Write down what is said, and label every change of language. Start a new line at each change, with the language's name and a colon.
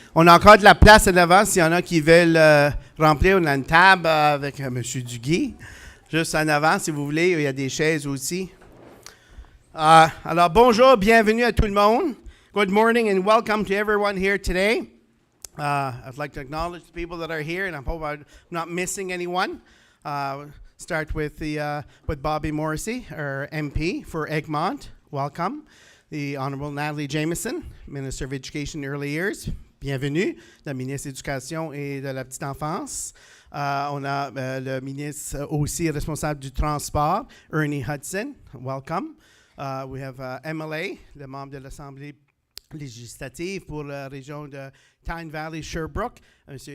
French: On a encore de la place à l'avant s'il y en a qui veulent remplir. On a une table avec M. Duguay. Juste en avant si vous voulez. Il y a des chaises aussi. Alors bonjour, bienvenue à tout le monde.
English: Good morning and welcome to everyone here today. I'd like to acknowledge the people that are here and I hope I'm not missing anyone. Start with Bobby Morrissey, our MP for Egmont. Welcome. The Honorable Natalie Jameson, Minister of Education and Early Years.
French: Bienvenue. La ministre de l'Éducation et de la Petite Enfance. On a le ministre aussi responsable du transport, Ernie Hudson.
English: Welcome. We have MLA,
French: le membre de l'Assemblée législative pour la région de Tyne Valley, Sherbrooke, M.